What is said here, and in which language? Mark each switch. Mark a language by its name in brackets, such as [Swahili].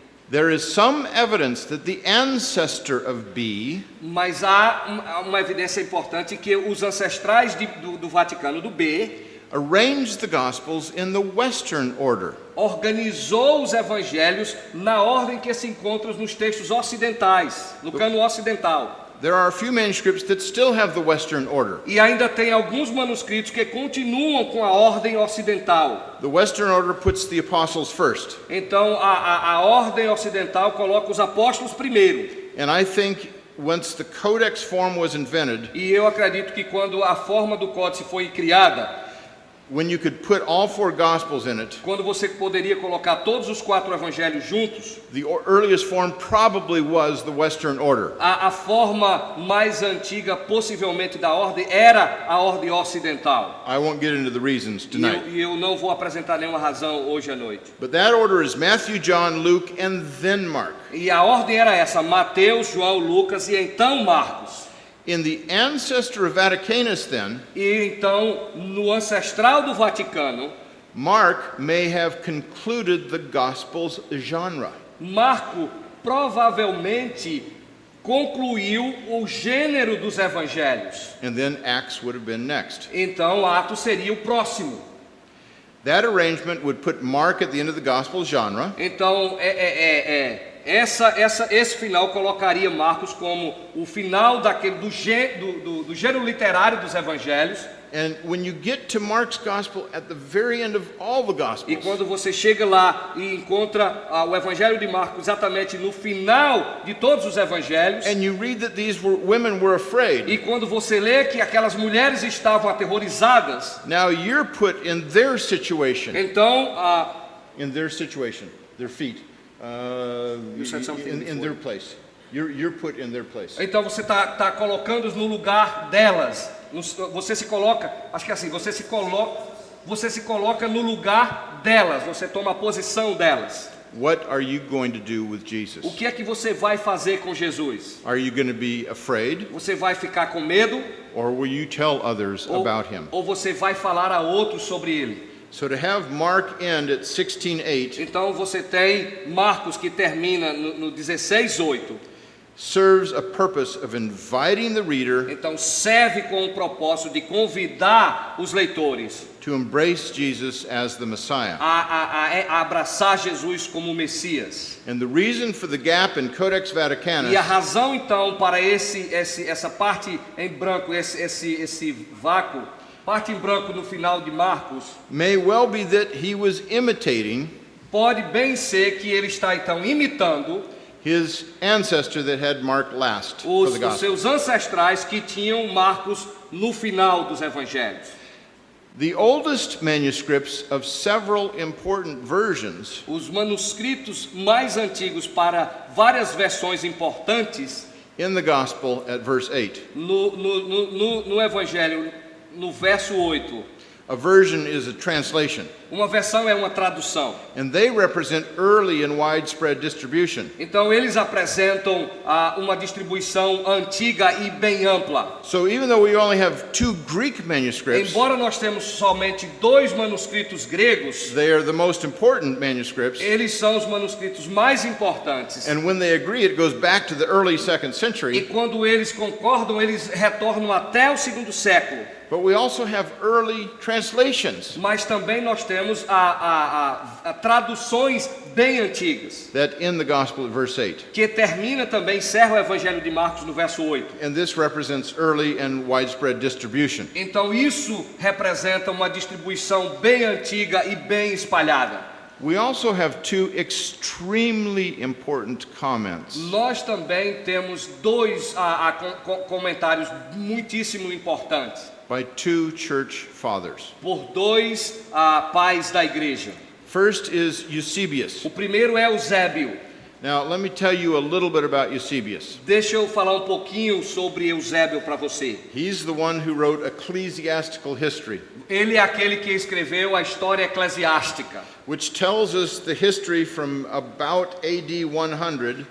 [English] there is some evidence that the ancestor of B [Portuguese] mas há uma evidência importante que os ancestrais do Vaticano do B [English] arranged the Gospels in the Western order. [Portuguese] organizou os evangelhos na ordem que se encontra nos textos ocidentais, no cano ocidental. [English] There are a few manuscripts that still have the Western order. [Portuguese] E ainda tem alguns manuscritos que continuam com a ordem ocidental. [English] The Western order puts the apostles first. [Portuguese] Então a ordem ocidental coloca os apóstolos primeiro. [English] And I think once the codex form was invented, [Portuguese] E eu acredito que quando a forma do códice foi criada, [English] when you could put all four Gospels in it, [Portuguese] quando você poderia colocar todos os 4 evangelhos juntos, [English] the earliest form probably was the Western order. [Portuguese] a forma mais antiga possivelmente da ordem era a ordem ocidental. [English] I won't get into the reasons tonight. [Portuguese] E eu não vou apresentar nenhuma razão hoje à noite. [English] But that order is Matthew, John, Luke, and then Mark. [Portuguese] E a ordem era essa: Mateus, João, Lucas e então Marcos. [English] In the ancestor of Vaticanus, then, [Portuguese] E então, no ancestral do Vaticano, [English] Mark may have concluded the Gospels genre. [Portuguese] Marco provavelmente concluiu o gênero dos evangelhos. [English] And then Acts would have been next. [Portuguese] Então, Atos seria o próximo. [English] That arrangement would put Mark at the end of the gospel genre. [Portuguese] Então, esse final colocaria Marcos como o final do gênero literário dos evangelhos. [English] And when you get to Mark's gospel at the very end of all the [Portuguese] E [English] gospels, [Portuguese] quando você chega lá e encontra o evangelho de Marcos exatamente no final de todos os evangelhos, [English] and you read that these women were afraid, [Portuguese] e quando você lê que aquelas mulheres estavam aterrorizadas, [English] now you're put in their situation. [Portuguese] então [English] In their situation, their feet. said something In their place. You're put in their place. [Portuguese] Então você tá colocando no lugar delas. Você se coloca, acho que é assim, você se coloca no lugar delas, você toma a posição delas. [English] What are you going to do with Jesus? [Portuguese] O que é que você vai fazer com Jesus? [English] Are you going to be afraid, [Portuguese] Você vai ficar com medo [English] or will you tell others about him? [Portuguese] ou você vai falar a outros sobre ele? [English] So to have Mark end at 16:8 [Portuguese] Então você tem Marcos que termina no 16:8. [English] serves a purpose of inviting the reader [Portuguese] Então serve com o propósito de convidar os leitores [English] to embrace Jesus as the Messiah. [Portuguese] a abraçar Jesus como Messias. [English] And the reason for the gap in Codex Vaticanus [Portuguese] E a razão então para essa parte em branco, esse vácuo, parte em branco no final de Marcos, [English] may well be that he was imitating [Portuguese] pode bem ser que ele está então imitando [English] his ancestor that had Mark last for the [Portuguese] os [English] gospel. [Portuguese] seus ancestrais que tinham Marcos no final dos evangelhos. [English] The oldest manuscripts of several important versions [Portuguese] Os manuscritos mais antigos para várias versões importantes [English] in the gospel at verse 8. [Portuguese] no evangelho, no verso 8. [English] A version is a translation, [Portuguese] Uma versão é uma tradução. [English] and they represent early and widespread distribution. [Portuguese] Então eles apresentam uma distribuição antiga e bem ampla. [English] So even though we only have 2 Greek manuscripts, [Portuguese] Embora nós temos somente 2 manuscritos gregos, [English] they are the most important manuscripts. [Portuguese] eles são os manuscritos mais importantes. [English] And when they agree, it goes back to the early 2nd [Portuguese] E [English] century. [Portuguese] quando eles concordam, eles retornam até o segundo século. [English] But we also have early translations [Portuguese] Mas também nós temos traduções bem antigas, [English] that end the gospel at verse 8. [Portuguese] que termina também, encerra o Evangelho de Marcos no verso 8. [English] And this represents early and widespread distribution. [Portuguese] Então isso representa uma distribuição bem antiga e bem espalhada. [English] We also have 2 extremely important comments [Portuguese] Nós também temos 2 comentários muitíssimo importantes [English] by 2 church fathers. [Portuguese] por 2 pais da igreja. [English] First is Eusebius. [Portuguese] O primeiro é Eusébio. [English] Now, let me tell you a little bit about Eusebius. [Portuguese] Deixa eu falar um pouquinho sobre Eusébio para você. [English] He's the one who wrote ecclesiastical history, [Portuguese] Ele é aquele que escreveu a história eclesiástica, [English] which tells us the history from about AD 100